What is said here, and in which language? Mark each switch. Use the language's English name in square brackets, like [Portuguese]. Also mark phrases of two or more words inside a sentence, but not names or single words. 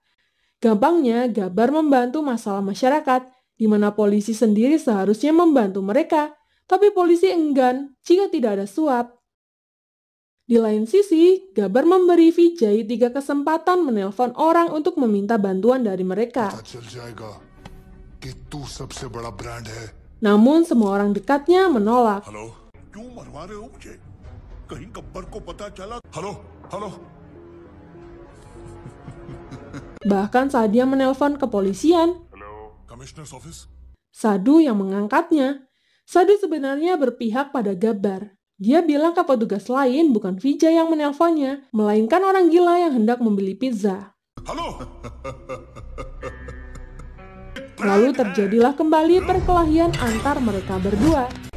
[Indonesian] Gampangnya, Gabbar membantu masalah masyarakat, di mana polisi sendiri seharusnya membantu mereka, tapi polisi enggan jika tidak ada suap. Di lain sisi, Gabbar memberi Vijay 3 kesempatan menelpon orang untuk meminta bantuan dari mereka. [Hindi] चल जाएगा कि तू सबसे बड़ा ब्रांड है। [Indonesian] Namun semua orang dekatnya menolak. [Hindi] हेलो, क्यों मरवा रहे हो मुझे? कहीं गब्बर को पता चला? हेलो, हेलो। [Indonesian] Bahkan saat dia menelpon kepolisian, [English] Commissioner's office. [Indonesian] Sadhu yang mengangkatnya. Sadhu sebenarnya berpihak pada Gabbar. Dia bilang ke petugas lain bukan Vijay yang menelponnya, melainkan orang gila yang hendak membeli pizza. [Hindi] हेलो। [Indonesian] Lalu terjadilah kembali perkelahian antar mereka berdua.